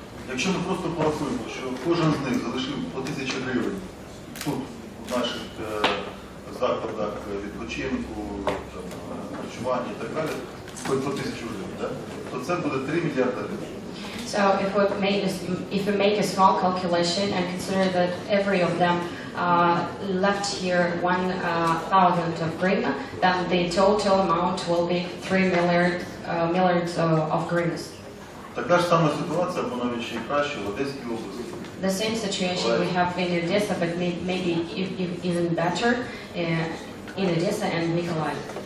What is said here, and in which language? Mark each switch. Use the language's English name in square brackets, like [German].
[Ukrainian] Якщо ми просто порахуємо, що кожен з них залишив по 1000 гривень тут, в наших закладах відпочинку, харчування і так далі, по 1000 гривень, то це буде 3 мільярди гривень. [English] So if we make a small calculation and consider that every of them left here 1,000 of hryvnia, then the total amount will be 3 milliards of hryvnias. [Ukrainian] Така ж сама ситуація, або навіть ще й краще, в Одеській області. [English] The same situation we have in Odessa, but maybe even better in Odessa and Mykolaiv.